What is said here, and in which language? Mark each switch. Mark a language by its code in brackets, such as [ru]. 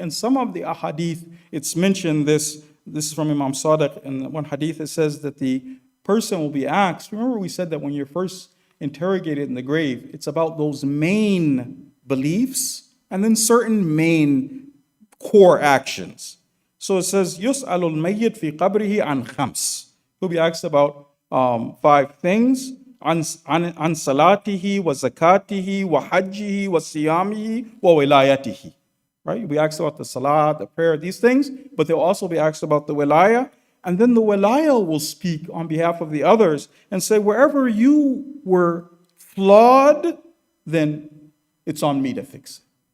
[en] And some of the ahadith, it's mentioned this is from Imam Sadiq, and one hadith it says that the person will be asked, remember we said that when you're first interrogated in the grave, it's about those main beliefs and then certain main core actions. So it says, [ar] يُسْأَلُ الْمَيِّتْ فِي قَبْرِهِ عَنْ خَمْسٍ. [en] He'll be asked about 5 things. [ar] عن صلاته وزكاته وحجه وصيامه وولايته. [en] Right? You'll be asked about the salah, the prayer, these things, but they'll also be asked about the wilayah. And then the wilayah will speak on behalf of the others and say, wherever you were flawed, then it's on me to fix it.